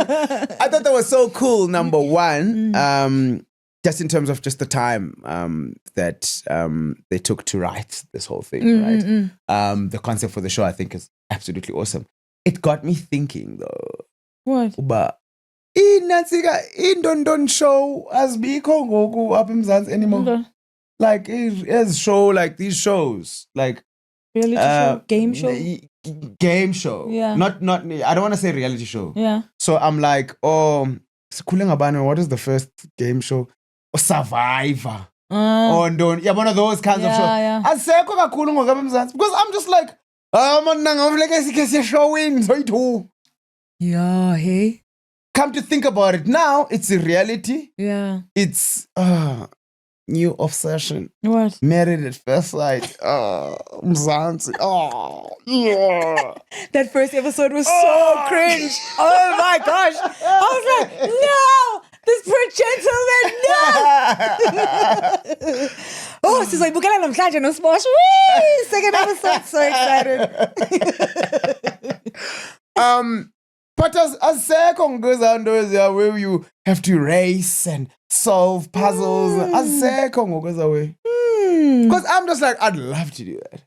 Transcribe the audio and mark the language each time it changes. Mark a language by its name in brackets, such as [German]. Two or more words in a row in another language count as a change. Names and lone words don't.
[English] I thought that was so cool, number one. Just in terms of just the time that they took to write this whole thing, right? The concept for the show, I think, is absolutely awesome. It got me thinking, though. What? [Xhosa] But Indondon show azbikho ngoku apha eMzantsi anymore. [English] Like as show, like these shows, like reality show, game show, game show. Yeah. Not. I don't want to say reality show. Yeah. So I'm like, What is the first game show? Survivor. Or don't. Yeah, one of those kinds of shows. Yeah. [Xhosa] Asekho kakhulu ngoku eMzantsi [English] because I'm just like, man, [Xhosa] ngavuleke sikhe siyeshowini zoyi-2. [English] Yeah, hey. Come to think about it, now it's a reality. Yeah. It's new obsession. What? Married at first sight. Mzansi. Yeah. That first episode was so cringe. Oh my gosh. I was like, no, this poor gentleman, no. [Xhosa] Oh, sizoyibukela namhlanje noSposh. [English] Whee! Second episode, so excited. But [Xhosa] asekho ngokwezanto [English] where you have to race and solve puzzles. [Xhosa] Asekho ngokweza. [English] Because I'm just like, I'd love to do that.